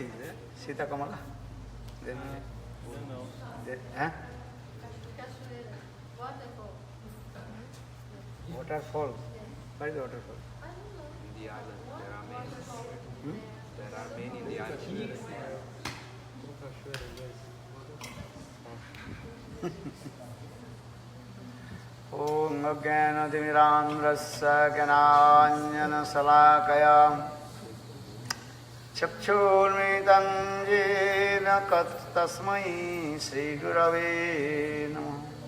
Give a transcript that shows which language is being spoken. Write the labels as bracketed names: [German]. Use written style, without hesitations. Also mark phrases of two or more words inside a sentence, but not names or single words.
[English] Sita Kamala? Then, I don't know. huh? Waterfall. Where is the waterfall? In the island, there are many. There are many in the island. [Sanskrit] ॐ अज्ञानतिमिरान्धस्य ज्ञानाञ्जनशलाकया चक्षुर्मितम् येन तस्मै श्री गुरवे नमः